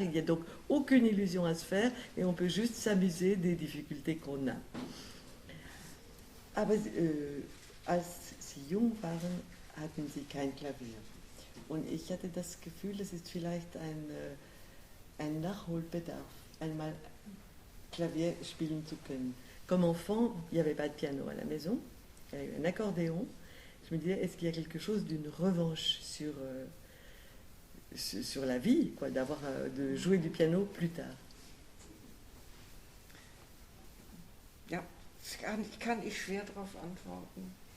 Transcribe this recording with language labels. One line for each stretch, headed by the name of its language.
French: Il n'y a donc aucune illusion à se faire et on peut juste s'amuser des difficultés qu'on a.
German: Aber als Sie jung waren, hatten Sie kein Klavier. Und ich hatte das Gefühl, es ist vielleicht ein Nachholbedarf, einmal Klavier spielen zu können.
French: Comme enfant, il n'y avait pas de piano à la maison, il y avait un accordéon. Je me disais, est-ce qu'il y a quelque chose d'une revanche sur la vie, quoi, de jouer du piano plus tard?
German: Ja, kann ich schwer darauf antworten.